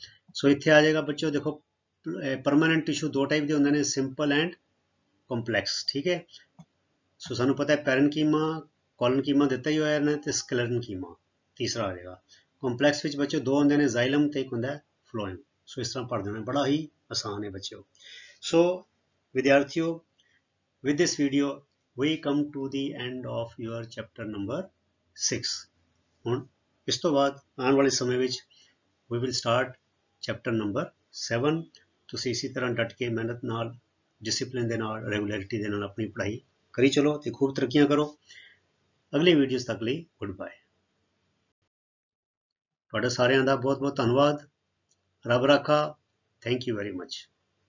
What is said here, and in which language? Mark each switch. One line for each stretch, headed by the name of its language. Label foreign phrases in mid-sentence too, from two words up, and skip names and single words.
Hindi: सो इत्थे आ जाएगा बच्चों, देखो
English: permanent tissue
Hindi: दो टाइप के होंगे ने,
English: simple and complex.
Hindi: ठीक है.
Punjabi: ਸੋ ਸਾਨੂੰ ਪਤਾ ਹੈ ਪੈਰੇਨਕੀਮਾ, ਕੌਲਨਕੀਮਾ ਦਿੱਤਾ ਹੀ ਹੋਇਆ ਇਨ੍ਹਾਂ, ਤੇ ਸਕਲੇਰਨਕੀਮਾ ਤੀਸਰਾ ਆ ਜਾਏਗਾ. ਕੰਪਲੈਕਸ ਵਿੱਚ ਬੱਚਿਓ ਦੋ ਹੋਣਗੇ ਨੇ, ਜ਼ਾਇਲਮ ਤੇ ਇੱਕ ਹੁੰਦਾ ਹੈ ਫਲੋਇਮ.
Hindi: सो इस तरह पढ़ देना, बड़ा ही आसान है बच्चों. सो विद्यार्थियों,
English: with this video we come to the end of your chapter number 6.
Punjabi: ਹੁਣ ਇਸ ਤੋਂ ਬਾਅਦ ਆਉਣ ਵਾਲੇ ਸਮੇਂ ਵਿੱਚ
English: we will start chapter number 7.
Punjabi: ਤੁਸੀਂ ਇਸੇ ਤਰ੍ਹਾਂ ਡਟ ਕੇ ਮਿਹਨਤ ਨਾਲ, ਡਿਸਪਲਿਨ ਦੇ ਨਾਲ, ਰੈਗੂਲਰਿਟੀ ਦੇ ਨਾਲ ਆਪਣੀ ਪੜ੍ਹਾਈ ਕਰੀ ਚਲੋ ਤੇ ਖੂਬ ਤਰੱਕੀਆਂ ਕਰੋ. ਅਗਲੀ ਵੀਡੀਓਜ਼ ਤੱਕ ਲਈ
English: good bye.
Punjabi: ਤੁਹਾਡਾ ਸਾਰਿਆਂ ਦਾ ਬਹੁਤ ਬਹੁਤ ਧੰਨਵਾਦ. ਰੱਬ ਰਾਖਾ.
English: thank you very much.